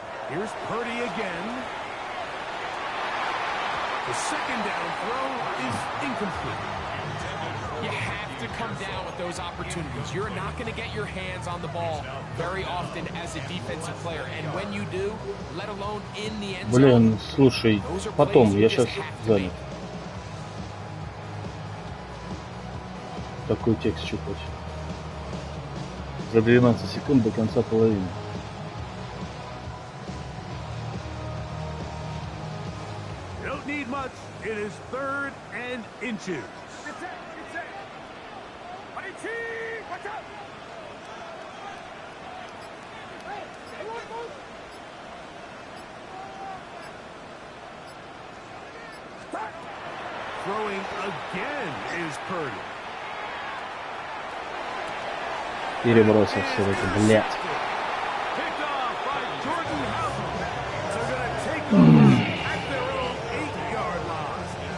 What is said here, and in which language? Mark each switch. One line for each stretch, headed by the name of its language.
English: Here's Purdy again. The second down throw is incomplete. You have to come down with those opportunities. You're not going to get your hands on the ball very often as a defensive player. And when you do, let alone in the end zone,
Russian: Блин, слушай, потом, я сейчас занят. Такой текст чупать. За 12 секунд до конца половины.
English: Don't need much. It is third and inches. Throwing again is Purdy.
Russian: Перебросил все-таки, блядь.
English: Picked off by Jordan Howard. They're going to take over at their own 8-yard line.